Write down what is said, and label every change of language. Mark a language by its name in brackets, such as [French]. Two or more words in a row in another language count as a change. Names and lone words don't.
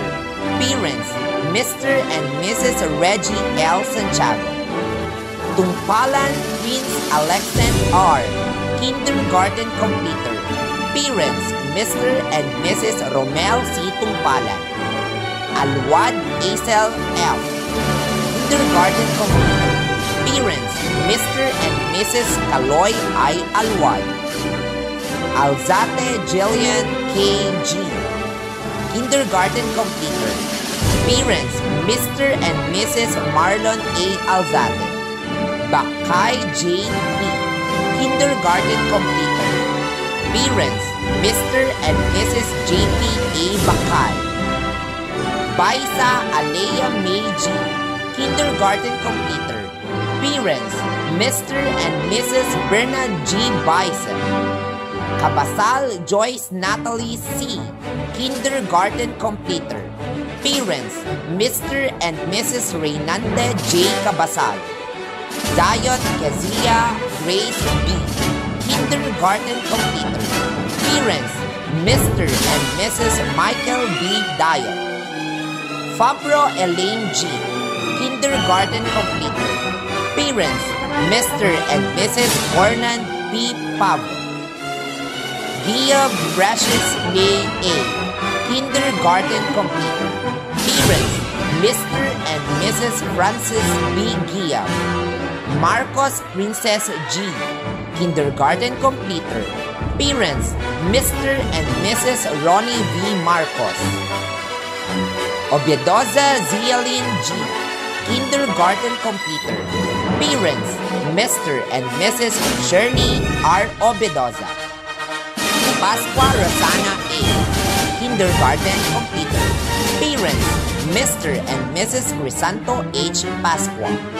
[English] Parents, Mr. and Mrs. Reggie L. Santiago. Tungpalan Prince Alexan R. Kindergarten Completer. Parents, Mr. and Mrs. Romel C. Tungpalan. Alwad Acel F. Kindergarten Completer. Parents, Mr. and Mrs. Kaloy I. Alwad. Alzate Jillian K. G. Kindergarten Completer. Parents, Mr. and Mrs. Marlon A. Alzate. Bakay Jane P. Kindergarten Completer. Parents, Mr. and Mrs. J.P. A. Bakay. Baisa Alea May G. Kindergarten Completer. Parents, Mr. and Mrs. Bernard G. Bison. Kabasal Joyce Natalie C. Kindergarten Completer. Parents, Mr. and Mrs. Reynande J. Kabasal. Dayot Kezia Grace B. Kindergarten Completer. Parents, Mr. and Mrs. Michael B. Dayot. Fabro Elaine G. Kindergarten Completer. Parents, Mr. and Mrs. Ornan P. Pablo. Gia Precious May A. Kindergarten completer. Parents, Mr. and Mrs. Francis B. Gia. Marcos Princess G. Kindergarten completer. Parents, Mr. and Mrs. Ronnie V. Marcos. Obiedoza Zialin G. Kindergarten completer. Parents, Mr. and Mrs. Shirley R. Obedoza. Pascua Rosana A. Kindergarten completer. Parents, Mr. and Mrs. Crisanto H. Pascua.